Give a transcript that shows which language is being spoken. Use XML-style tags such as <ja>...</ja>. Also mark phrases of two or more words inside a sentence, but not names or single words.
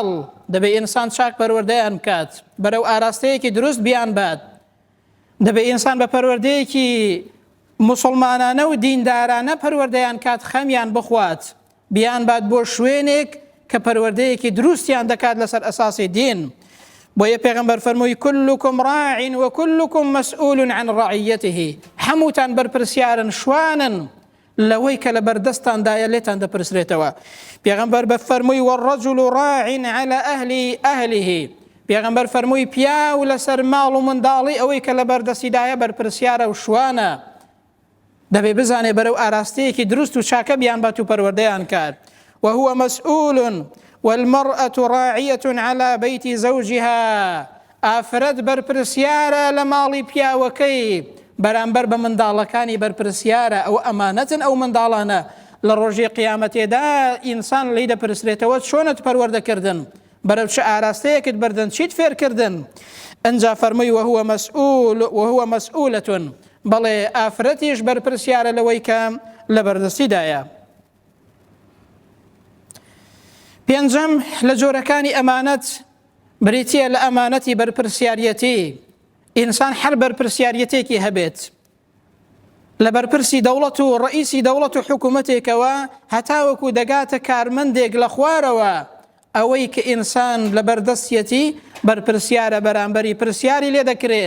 <ckb>دەبێت ئینسان چاک پەروەردەیان بکات، بەرەو ئاراستەیەکی دروست بیان بات. دەبێت ئینسان بە پەروەردەیەکی موسڵمانانە و دیندارانە پەروەردەیان کات، خەمیان بخوات، بیان بات بۆ شوێنێک کە پەروەردەیەکی دروستیان دەکات لەسەر ئەساسی دین. بۆیە پێغەمبەر فەرمووی</ckb> <ar>كلكم راع وكلكم مسؤول عن رعيته.</ar> <ckb>هەمووتان بەرپرسیارن، شوانن لەوەی کە لە بەردەستاندایە لێتان دەپرسرێتەوە. پێغەمبەر بە فەرمووی</ckb> <ar>والرجل راع على أهله.</ar> <ckb>پێغەمبەر فەرمووی پیاو لەسەر ماڵ و منداڵی ئەوەی کە لە بەردەستیدایە بەرپرسیارە و شوانە. دەبێ بزانێ بەرەو ئاراستەیەکی دروست و چاکە بیان بات و پەروەردەیان کات.</ckb> <ar>وهو مسؤول والمرأة راعية على بيت زوجها.</ar> <ckb>ئافرەت بەرپرسیارە لە ماڵی پیاوەکەی بەرامبەر بە منداڵەکانی بەرپرسیارە. ئەو ئەمانەتن ئەو منداڵانە لە ڕۆژی قیامەتێدا ئینسان لی دەپرسرێتەوە چۆنت پەروەردەکردن، بەرەو چه ئاراستەیەکت بردن، چیت فێرکردن. ئەنجا فەرمووی</ckb> <ar>وهو مسؤولة،</ar> <ckb>بەڵێ ئافرەتیش بەرپرسیارە لەوەی کە لە بەردەستیدایە. پێنجەم لە جۆرەکانی ئەمانەت بریتیە لە ئەمانەتی بەرپرسیارەتی. ئینسان هەر بەرپرسیارەتێکی هەبێت لە بەرپرسی دەوڵەت و ڕئیسی دەوڵەت و حکوومەتێکەوە، هەتاوەکو دەگاتە کارمەندێک لە خوارەوە، ئەوەی کە ئینسان لە بەردەستیەتی بەرپرسیارە بەرامبەری پرسیاری لێ دەکرێت.</ckb>